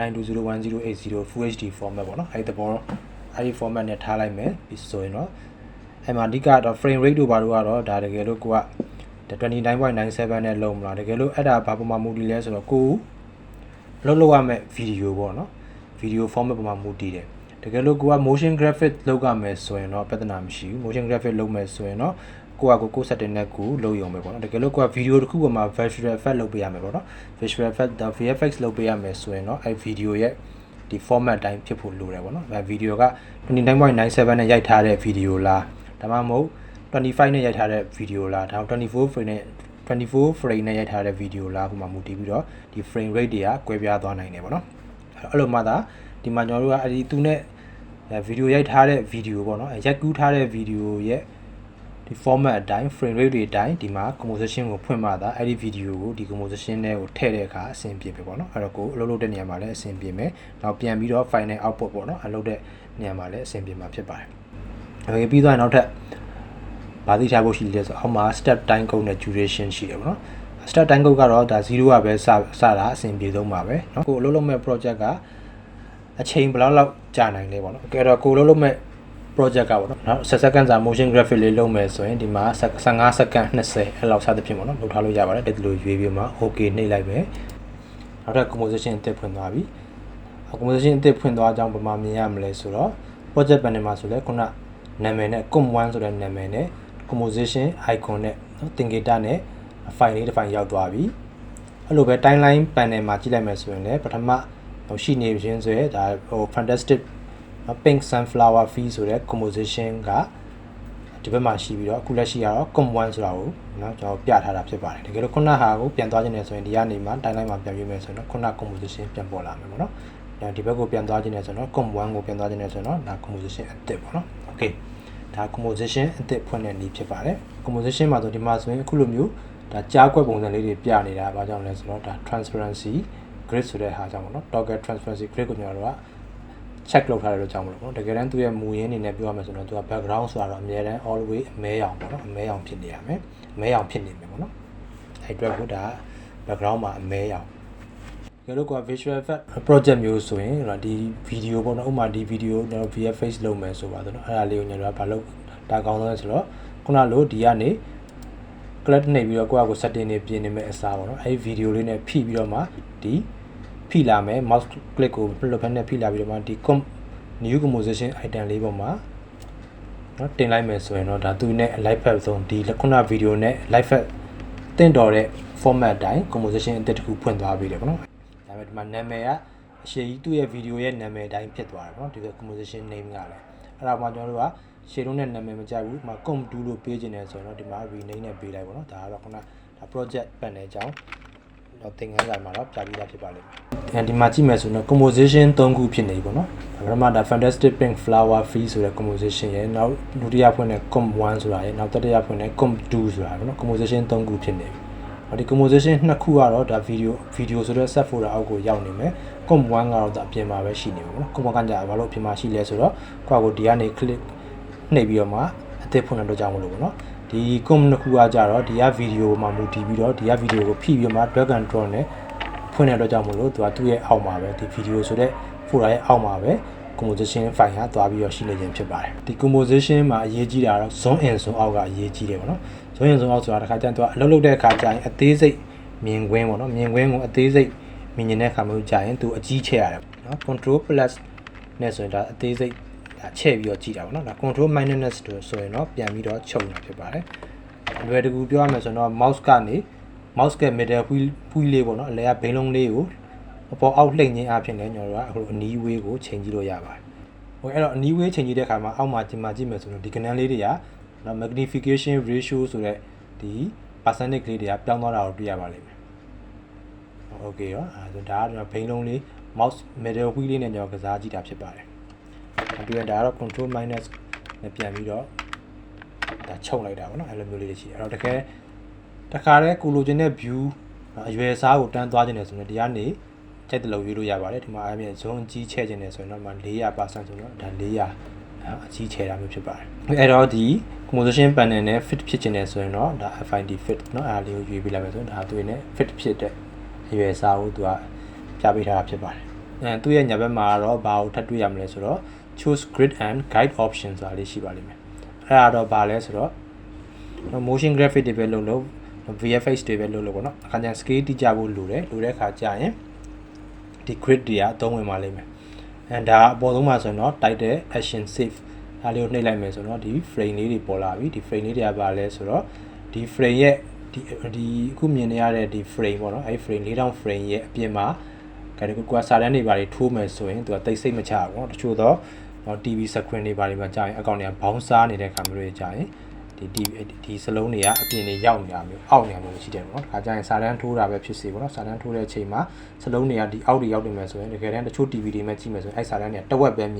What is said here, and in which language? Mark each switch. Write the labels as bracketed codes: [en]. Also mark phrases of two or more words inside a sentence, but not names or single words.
[my] 19201080 [en] full hd format [my] ပေါ့နော်အဲ့ဒီပေါ်အဲ့ဒီ format နဲ့ထားလိုက်မယ်ပြီးဆိုရင်တော့အဲ့မှာအဓိကတော့ [en] frame rate [my] တို့ဘာလို့ကတော့ဒါတကယ်လို့ကိုက 29.97 နဲ့လုံးမလားတကယ်လို့အဲ့ဒါဘာပုံမှန်မူတည်လဲဆိုတော့ကိုလောက်ရမယ်ဗီဒီယိုပေါ့နော်ဗီဒီယို format ပုံမှန်မူတည်တယ်တကယ်လို့ကိုက [en] motion graphic [my] လောက်ရမယ်ဆိုရင်တော့ပြဿနာမရှိဘူး [en] motion graphic [my] လုပ်မယ်ဆိုရင်တော့ကို setting နဲ့ကိုလုပ်ရုံပဲပေါ့နော်တကယ်လို့ကိုကဗီဒီယိုတစ်ခုပေါ်မှာ [en] visual effect [my] လုပ်ပေးရမယ်ပေါ့နော် [en] visual effect VFX [my] လုပ်ပေးရမယ်ဆိုရင်တော့အဲ့ဗီဒီယိုရဲ့ဒီ format တိုင်းဖြစ်ဖို့လိုတယ်ပေါ့နော်ဗီဒီယိုက 29.97 နဲ့ရိုက်ထားတဲ့ဗီဒီယိုလားဒါမှမဟုတ်25နဲ့ရိုက်ထားတဲ့ဗီဒီယိုလားဒါ24 frame နဲ့ရိုက်ထားတဲ့ဗီဒီယိုလားဟိုမှာမူတည်ပြီးတော့ဒီ [en] frame rate [my] တွေကကွဲပြားသွားနိုင်တယ်ပေါ့နော်အဲ့လိုမှ သာဒီမှာကျွန်တော်တို့ကအဲ့ဒီသူနဲ့ဗီဒီယိုရိုက်ထားတဲ့ဗီဒီယိုပေါ့နော်ရိုက်ကူးထားတဲ့ဗီဒီယိုရဲ့ဒီ format အတိုင်း [en] frame rate [my] တွေအတိုင်းဒီမှာ composition ကိုဖွင့်မှသာအဲ့ဒီဗီဒီယိုကိုဒီ composition နဲ့ကိုထည့်တဲ့အခါအဆင်ပြေပဲပေါ့နော်အဲ့တော့ကိုအ လုပ်လုပ်တဲ့နေရာမှာလည်းအဆင်ပြေမယ်နောက်ပြန်ပြီးတော့ [en] final output [my] ပေါ့နော်အလုပ်တဲ့နေရာမှာလည်းအဆင်ပြေမှာဖြစ်ပါတယ်အဲ့ပြီးသွားရင်နောက်ထပ်ဘာသိထားဖို့ရှိလဲဆိုအောက်မှာ [en] step time code [my] နဲ့ duration ရှိတယ်ပေါ့နော် [en] step time code [my] ကတော့ဒါ0ကပဲစတာအဆင်ပြေဆုံးပါပဲเนาะကိုအလုပ်လုပ်မဲ့ project ကအချိန်ဘယ် လောက်ကြာနိုင်လဲပေါ့နော်အဲ့တော့ကိုအလုပ်လုပ်မဲ့ project ကပေါ့နော်နောက်10 second စာ [en] motion graphic [my] လေးလုပ်မယ်ဆိုရင်ဒီမှာ15 second 20အဲ့လောက်စသဖြင့်ပေါ့နော်လုပ်ထားလို့ရပါတယ်ဒီလိုရွေးပြီးမှ okay နှိပ်လိုက်မယ်နောက်ထပ် composition အသစ်ဖွင့်သွားပြီ composition အသစ်ဖွင့်သွားကြောင်းဘာမှမြင်ရမလဲဆိုတော့ [en] project panel [my] မှာဆိုလဲခုနနာမည်နဲ့ com1 ဆိုတဲ့နာမည်နဲ့ [en] composition icon [my] နဲ့သင်္ကေတနဲ့ file လေးတစ် file ရောက်သွားပြီအဲ့လိုပဲ [en] timeline panel [my] မှာကြည့်လိုက်မယ်ဆိုရင်လည်းပထမ ရှိနေခြင်းဆိုရဲဒါဟို [en] fantastic pink sunflower field [my] ဆိုတဲ့ composition ကဒီဘက်မှာရှိပြီးတော့အခုလက်ရှိကတော့ com1 ဆိုတာကိုเนาะကျွန်တော်ပြထားတာဖြစ်ပါတယ်တကယ်လို့ခုနဟာကိုပြန်သွားခြင်းနဲ့ဆိုရင်ဒီကနေမှ timeline မှာပြန်ပြမယ်ဆိုရင်တော့ခုန composition ပြန်ပေါ်လာမယ်ပေါ့နော်ဒီဘက်ကိုပြန်သွားခြင်းနဲ့ဆိုတော့ com1 ကိုပြန်သွားခြင်းနဲ့ဆိုတော့ဒါ composition အသစ်ပေါ့နော် okay ဒါ composition အသစ်ဖွင့်တဲ့နည်းဖြစ်ပါတယ် composition မှာဆိုဒီမှာဆို ရင်အခုလိုမျိုးဒါကြားကွက်ပုံစံလေးတွေပြနေတာဘာကြောင့်လဲဆိုတော့ဒါ [en] transparency grid [my] ဆိုတဲ့ဟာကြောင့်ပေါ့နော် [en] toggle transparency grid [my] ကိုကျွန်တော်တို့က check လုပ်ထားတယ်လို့ကြောင်းမလို့ပေါ့တကယ်တမ်းသူ့ရဲ့မူရင်းအနေနဲ့ပြောရမယ်ဆိုတော့သူက background ဆိုတာတော့အများတန်း always အမဲရောင်ပေါ့နော်အမဲရောင်ဖြစ်နေရမယ်အမဲရောင်ဖြစ်နေမယ်ပေါ့နော်အဲ့အတွက်ကိုဒါ background မှာအမဲရောင်ကြလို့က [en] visual effect project [my] မျိုးဆိုရင်ဒီ video ပေါ့နော်ဥပမာဒီ video ကျွန်တော် VFX လုပ်မယ်ဆိုပါတော့အဲ့ဒါလေးကိုကျွန်တော်ကဘာလုပ်ဒါကောင်းဆုံးလဲဆိုတော့ခုနလိုဒီကနေ click နေပြီးတော့ကိုယ့်အကို setting တွေပြင်နေမယ်အစားပေါ့နော်အဲ့ video လေးနဲ့ဖိပြီးတော့မှဒီဖိလာမယ် [en] mouse click [my] ကိုလှုပ်ဖက်နဲ့ဖိလာပြီးတော့မှဒီ [en] new composition [my] item လေးပေါ်မှာเนาะတင်လိုက်မယ်ဆိုရင်တော့ဒါသူနဲ့ [en] live file [my] ဆုံးဒီခုန video နဲ့ [en] live file [my] တင်တော်တဲ့ format တိုင်း composition အသစ်တစ်ခုဖွင့်သွားပြီလေပေါ့နော်ဒါပေမဲ့ဒီမှာနာမည်ကအရှိကြီးသူ့ရဲ့ video ရဲ့နာမည်တိုင်းဖြစ်သွားတယ်ပေါ့နော်ဒီက [en] composition name [my] ကလည်းအဲ့ဒါမှကျွန်တော်တို့ကရှေ့လုံးနဲ့နာမည်မကြိုက်ဘူးဒီမှာ com2 လို့ပေးခြင်းနဲ့ဆိုရင်တော့ဒီမှာ rename နဲ့ပေးလိုက်ပေါ့နော်ဒါကတော့ခုနဒါ [en] project panel [my] အကြောင်းတော့သင်ခန်းစာမှာတော့ပြပြီးသားဖြစ်ပါလိမ့်မယ်အဲဒီမှာကြည့်မယ်ဆိုတော့ composition 3ခုဖြစ်နေပြီပေါ့နော်ဒါပထမဒါ [en] fantastic pink flower field [my] ဆိုတဲ့ composition ရဲ့နောက်ဒုတိယဖွင့်တဲ့ com1 ဆိုတာရဲ့နောက်တတိယဖွင့်တဲ့ com2 ဆိုတာပေါ့နော် composition 3ခုဖြစ်နေပြီဒီ composition 2ခုကတော့ဒါ video ဆိုတဲ့ [en] set folder [my] အောက်ကိုရောက်နေမယ် com1 ကတော့ဒါအပြင်မှာပဲရှိနေမှာပေါ့နော် com1 ကကြာဘာလို့အပြင်မှာရှိလဲဆိုတော့ကိုဒီကနေ click နှိပ်ပြီးတော့မှအသစ်ဖွင့်တော့ကြောင်းမလို့ပေါ့နော်ဒီ com နှစ်ခုကကြတော့ဒီက video မှာမူတည်ပြီးတော့ဒီက video ကိုဖိပြီးမှ [en] drag and [my] drop နဲ့ဖွင့်တဲ့အတွက်ကြောင့်မလို့သူ့ရဲ့အောက်မှာပဲဒီ video ဆိုတဲ့ folder ရဲ့အောက်မှာပဲ [en] composition file [my] ကသွားပြီးတော့ရှိနေခြင်းဖြစ်ပါတယ်ဒီ composition မှာအရေးကြီးတာတော့ [en] zone in zone out [my] ကအရေးကြီးတယ်ပေါ့နော် [en] zone in zone out [my] ဆိုတာတစ်ခါကျရင်သူကအလုပ်လုပ်တဲ့အခါကျရင်အသေးစိတ်မြင်ကွင်းပေါ့နော်မြင်ကွင်းကိုအသေးစိတ်မြင်နေတဲ့အခါမျိုးကျရင်သူအကြီးချဲ့ရတယ်နော် [en] control plus [my] နဲ့ဆိုရင်ဒါအသေးစိတ်ချဲ့ပြီးတော့ကြည့်တာပေါ့နော်ဒါ [en] control minus [my] တို့ဆိုရင်တော့ပြန်ပြီးတော့ချုပ်နေတာဖြစ်ပါတယ်အလွယ်တကူပြောရမယ်ဆိုတော့ mouse ကနေ mouse က [en] middle wheel [my] လေးပေါ့နော်အလဲကဘိန်းလုံးလေးကိုအပေါ်အောက်လှိမ့်ခြင်းအဖြစ်နဲ့ကျွန်တော်တို့ကအခုအနီးဝေးကိုချိန် ကြည့်လို့ရပါတယ်ဟိုအဲ့တော့အနီးဝေးချိန်ကြည့်တဲ့အခါမှာအောက်မှာကြည့်မယ်ဆိုတော့ဒီကဏ္ဍလေးတွေကနော် [en] magnification ratio [my] ဆိုတဲ့ဒီ percentage ကလေးတွေကပြောင်းသွားတာကိုတွေ့ရပါလိမ့်မယ်โอเคရောဒါကကျွန်တော်ဘိန်းလုံးလေး [en] mouse middle wheel [my] လေးနဲ့ကျွန်တော်ကစားကြည့်တာဖြစ်ပါတယ်ပြီးရင်ဒါကတော့ [en] control minus [my] နဲ့ပြန်ပြီးတော့ဒါချုပ်လိုက်တာပေါ့နော်အဲ့လိုမျိုးလေးတွေရှိတယ်အဲ့တော့တကယ်တခါ တည်းကိုလိုချင်တဲ့ view အရွယ်စားကိုတန်းသွားခြင်းနဲ့ဆိုရင်ဒီကနေချက်တလို့ရွေးလို့ရပါတယ်ဒီမှာအပြင် zone ကြီးချဲ့ခြင်းနဲ့ဆိုရင်တော့400% ဆိုတော့ဒါ400အကြီးချဲ့တာမျိုးဖြစ်ပါတယ်အဲ့တော့ဒီ [en] composition panel [my] နဲ့ fit ဖြစ်ခြင်းနဲ့ဆိုရင်တော့ဒါ [en] find fit [my] เนาะအဲ့ဒါလေးကိုရွေးပေးလိုက်မယ်ဆိုရင်ဒါသူနဲ့ fit ဖြစ်တဲ့အရွယ်စားကိုသူကပြပေးထားတာဖြစ်ပါတယ်သူ့ရဲ့ညာဘက်မှာတော့ဘာကိုထပ်တွေ့ရမလဲဆိုတော့ [en] choose grid and guide option [my] ဆိုတာလေးရှိပါလိမ့်မယ်အဲ့ဒါတော့ဘာလဲဆိုတော့ [en] motion graphic [my] တွေပဲလုပ်လို့ VFX တွေပဲလုပ်လို့ပေါ့နော်အခါကျရင် scale တိကျဖို့လိုတဲ့အခါကျရင်ဒီ grid တွေကအသုံးဝင်ပါလိမ့်မယ်ဒါအပေါ်ဆုံးမှာဆိုရင်တော့ [en] title action save [my] ဒါလေးကိုနှိပ်လိုက်မယ်ဆိုတော့ဒီ frame လေးတွေပေါ်လာပြီဒီ frame လေးတွေကဘာလဲဆိုတော့ဒီ frame ရဲ့ဒီအခုမြင်နေရတဲ့ဒီ frame ပေါ့နော်အဲ့ frame 4000 frame ရဲ့အပြင်မှာကွာစာတန်းတွေဘာတွေထိုးမယ်ဆိုရင်သူကတိတ်စိတ်မချဘူးเนาะတချို့ တော့ [en] TV screen [my] တွေဘာတွေမှာကြာရင်အကောင့်တွေကဘောင်းစားနေတဲ့ခါမျိုးတွေကြာရင်ဒီစလုံးတွေကအပြင်တွေရောက်နေတာမျိုးအောက်နေတာမျိုးရှိတယ်ပေါ့နော်ဒါကြာရင်စာတန်းထိုးတာပဲဖြစ်စေပေါ့နော်စာတန်းထိုးတဲ့အချိန်မှာစလုံးတွေကဒီအောက်တွေရောက်နေမယ်ဆိုရင်တကယ်တမ်းတချို့ TV တွေမှာကြည့်မယ်ဆိုရင်အဲ့စာတန်းတွေကတဝက်ပဲမြင်